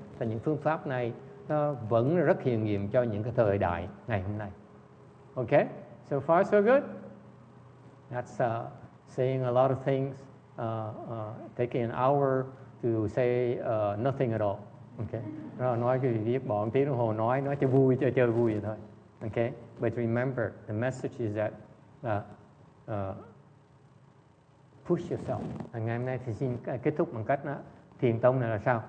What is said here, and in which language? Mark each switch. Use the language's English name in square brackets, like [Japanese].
[Vietnamese] Và những phương pháp này nó vẫn rất hiệu nghiệm cho những cái thời đại ngày hôm nay. Okay? [English] So far, so good. That's saying a lot of things, taking an hour to say nothing at all. Okay. [Vietnamese] Rồi nói cái gì bỏ một tiếng đồng hồ nói cho vui, chơi vui vậy thôi. [English] Okay. But remember, the message is that push yourself. [Vietnamese] Ngày hôm nay thì xin kết thúc bằng cách thiền tông này là sao?